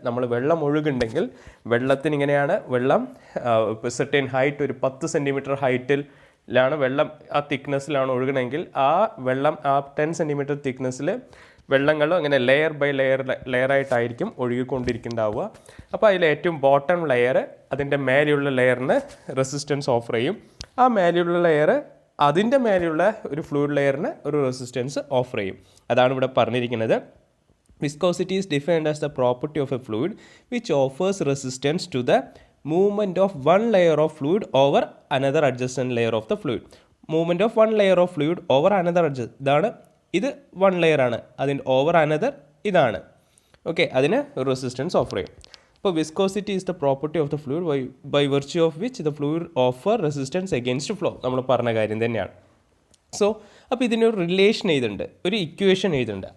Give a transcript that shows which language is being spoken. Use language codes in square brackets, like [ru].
[ml] നമ്മൾ വെള്ളം ഒഴുകുണ്ടെങ്കിൽ വെള്ളത്തിന് ഇങ്ങനെയാണ്, വെള്ളം സെർട്ടൈൻ ഹൈറ്റ്, ഒരു 10 സെൻറ്റിമീറ്റർ ഹൈറ്റിലാണ് വെള്ളം, ആ തിക്നെസ്സിലാണ് ഒഴുകണമെങ്കിൽ ആ വെള്ളം ആ 10 സെൻറ്റിമീറ്റർ തിക്നെസ്സിൽ വെള്ളങ്ങളും അങ്ങനെ ലെയർ ബൈ ലെയറായിട്ടായിരിക്കും ഒഴുകിക്കൊണ്ടിരിക്കുന്നുണ്ടാവുക. അപ്പോൾ അതിൽ ഏറ്റവും ബോട്ടം ലെയർ അതിൻ്റെ മേലെയുള്ള ലെയറിന് റെസിസ്റ്റൻസ് ഓഫർ ചെയ്യും. ആ മേലെയുള്ള ലെയർ അതിൻ്റെ മേലെയുള്ള ഒരു ഫ്ലൂയിഡ് ലെയറിന് ഒരു റെസിസ്റ്റൻസ് ഓഫർ ചെയ്യും. അതാണ് ഇവിടെ പറഞ്ഞിരിക്കുന്നത്. [en] Viscosity is defined as the property of a fluid which offers resistance to the movement of one layer of fluid over another adjacent layer of the fluid. Movement of one layer of fluid over another adjacent. [ml] ഇതാണ്, ഇത് one layer ആണ്, അതിൻ്റെ over another ഇതാണ്. Okay, അതിന് resistance offer ചെയ്യും. അപ്പോൾ [en] Viscosity is the property of the fluid by virtue of which the fluid offer resistance against flow. [ml] നമ്മൾ പറഞ്ഞ കാര്യം തന്നെയാണ്. സോ അപ്പോൾ ഇതിനൊരു റിലേഷൻ എഴുതുന്നുണ്ട്, ഒരു ഇക്വേഷൻ എഴുതുന്നുണ്ട്.